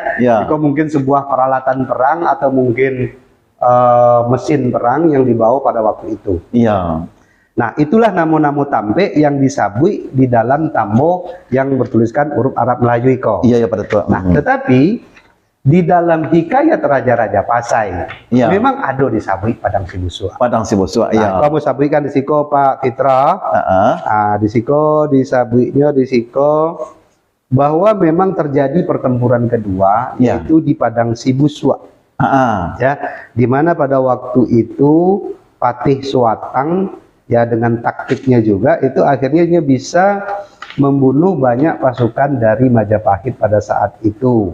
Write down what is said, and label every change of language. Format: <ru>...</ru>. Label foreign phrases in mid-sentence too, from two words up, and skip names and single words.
<id>Kok mungkin sebuah peralatan perang atau mungkin mesin perang yang dibawa pada waktu itu.</id> <min>Nah, itulah namo-namo tampe yang disabui di dalam tambo yang bertuliskan huruf Arab Melayu iko.</min> <id>Pada Tua. Nah, tetapi di dalam hikayat Raja-Raja Pasai memang ada disabui Padang Sibusua.</id> <min>Kamu sabuikan di siko Pak Fitra. Di siko disabuinya di siko bahwa memang terjadi pertempuran kedua yaitu di Padang Sibusua.</min> <id>Ya, di mana pada waktu itu Patih Suatang ya dengan taktiknya juga itu akhirnya dia bisa membunuh banyak pasukan dari Majapahit pada saat itu.</id>